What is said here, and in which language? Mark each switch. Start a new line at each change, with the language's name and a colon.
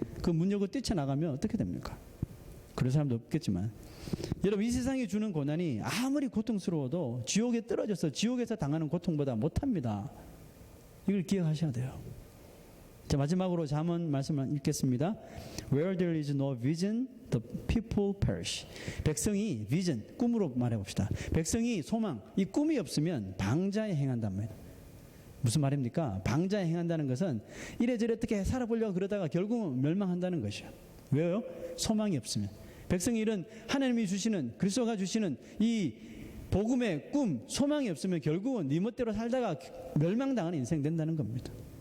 Korean: 그 문 열고 뛰쳐나가면 어떻게 됩니까? 그런 사람도 없겠지만 여러분 이 세상이 주는 고난이 아무리 고통스러워도 지옥에 떨어져서 지옥에서 당하는 고통보다 못합니다. 이걸 기억하셔야 돼요. 자, 마지막으로 잠언 말씀을 읽겠습니다.
English: Where there is no vision, the people perish.
Korean: 백성이 vision, 꿈으로 말해봅시다. 백성이 소망, 이 꿈이 없으면 방자에 행한단 말이에요. 무슨 말입니까? 방자에 행한다는 것은 이래저래 어떻게 살아보려고 그러다가 결국은 멸망한다는 것이에요. 왜요? 소망이 없으면. 백성이 이런 하나님이 주시는 그리스도가 주시는 이 복음의 꿈, 소망이 없으면 결국은 네 멋대로 살다가 멸망당하는 인생 된다는 겁니다.